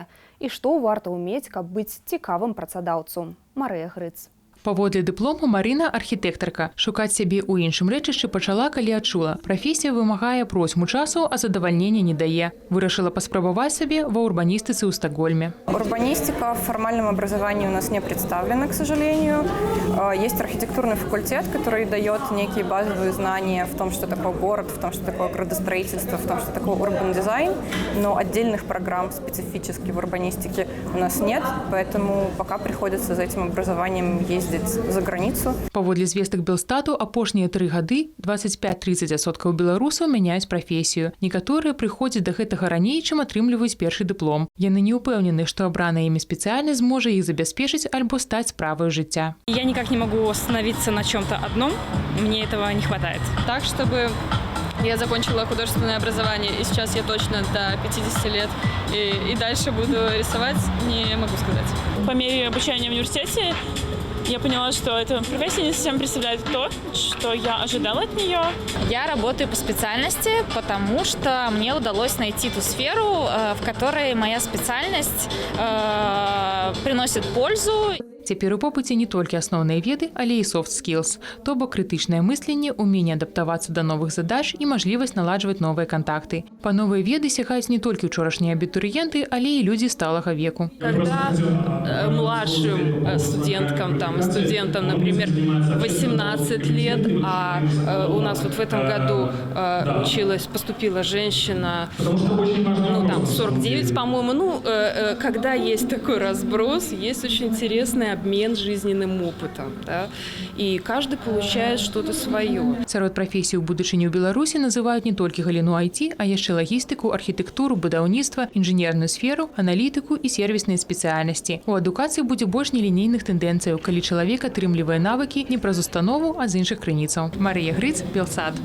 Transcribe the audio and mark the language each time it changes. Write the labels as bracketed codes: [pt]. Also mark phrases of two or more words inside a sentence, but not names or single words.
[be] І што варта ўмець, каб быць цікавым працадаўцу? Марыя Грыц. Паводле дыплому Марына – архітэктарка. Шукаць сябе ў іншым рэчышчы пачала, калі адчула. Прафесія вымагае просьму часу, а задавальнення не дае. Вырашыла паспрабаваць сабе ва урбаністыцы ў Стокгольме. [ru] Урбанистика в формальном образовании у нас не представлена, к сожалению. Есть архитектурный факультет, который дает некие базовые знания в том, что такое город, в том, что такое градостроительство, в том, что такое урбан дизайн. Но отдельных программ специфически в урбанистике у нас нет, поэтому пока приходится за этим образованием ездить за границу. [be] Паводле звестак Белстату, апошнія 3 гады 25-30% беларусаў мяняюць прафесію. Некаторыя прыходзяць да гэтага раней, чым атрымліваюць першы дыплом. Яны не ўпэўнены, што абраная імі спецыяльнасць зможа іх забяспечыць альбо стаць справай жыцця. [ru] Я никак не могу остановиться на чем-то одном, мне этого не хватает. Так, чтобы я закончила художественное образование, и сейчас я точно до 50 лет и дальше буду рисовать, не могу сказать. По мере обучения в университете я поняла, что эта профессия не совсем представляет то, что я ожидала от нее. Я работаю по специальности, потому что мне удалось найти ту сферу, в которой моя специальность приносит пользу. [be] Цяпер у попыце не толькі асноўныя веды, але і [en] soft skills, [be] то бок крытычнае мысленне, уменне адаптавацца да новых задач і мажлівасць наладжваць новыя кантакты. Па новыя веды сягаюць не толькі ўчорашнія абітурыенты, але і людзі сталага веку. [ru] Когда младшим студенткам, студентам, например, 18 лет, а у нас вот в этом году поступила женщина, 49, по-моему, когда есть такой разброс, есть очень интересный обмен жизненным опытом, да? И каждый получает что-то свое. [be] Сярод прафесій у будучыні ў Беларусі называюць не толькі галіну IT, а яшчэ лагістыку, архітэктуру, будаўніцтва, інжынерную сферу, аналітыку і сервісныя спецыяльнасці. У адукацыі будзе больш нелінейных тэндэнцыяў, калі чалавек атрымлівае навыкі не праз установу, а з іншых крыніцаў. Марыя Грыц, Белсад.